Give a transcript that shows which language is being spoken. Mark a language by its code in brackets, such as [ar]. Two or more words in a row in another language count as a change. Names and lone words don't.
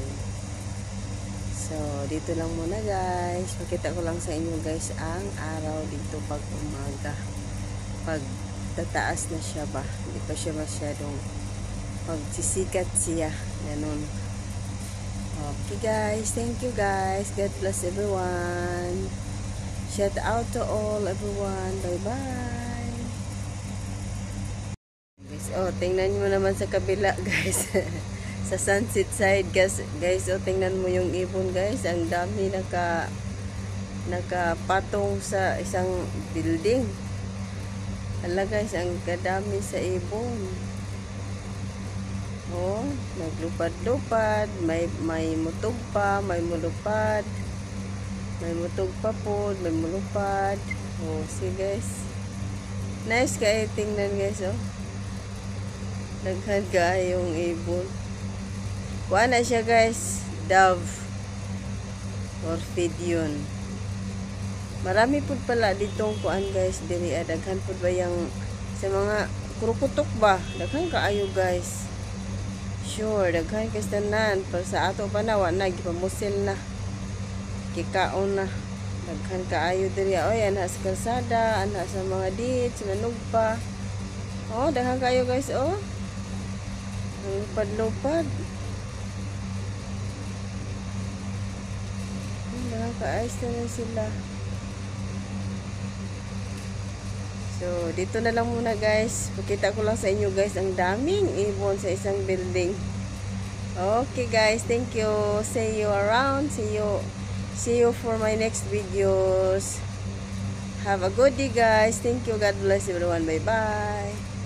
[tl] So dito lang muna guys, pakita ko lang sa inyo guys ang araw dito pag umaga, pag tataas na siya ba, hindi pa siya masyadong magsisikat siya, ganun. [en] Okay guys, thank you guys, God bless everyone. Shout out to all everyone. Bye bye. [tl] Guys, oh, tingnan mo naman sa kabila guys. Sa sunset side guys, oh, tingnan mo yung ibon guys. Ang dami nakapatong sa isang building. [ceb] Hala guys, ang kadami sa ibon. Oh, naglupad-lupad, may mutog pa, may mulupad. May mutog pa po, may mulupad. [en] Oh, see guys. [ceb] Nice kayo tingnan guys, oh. Daghan yung ibon. Kuha na siya guys, dove. Orphidion. [tl] Marami po pala ditong kuan guys, [ceb] diri daghan po ba yung sa mga kurukutok ba? Daghan kaayo guys. Sure, daghan kay tanan. Pero sa ato pa na, wala na, gipamusil na. Kikaon na, daghan kaayo diri. Oy, ana sa kalsada, ana sa mga ditch, manugpa. Oh, daghan kaayo guys, oh. Lupad-lupad. Daghan kaayos na sila. [en] So, [tl] dito na lang muna guys. Pakita ko lang sa inyo guys, ang daming ibon sa isang building. [en] Okay guys, thank you. See you around. See you for my next videos. Have a good day guys. Thank you. God bless everyone. Bye bye.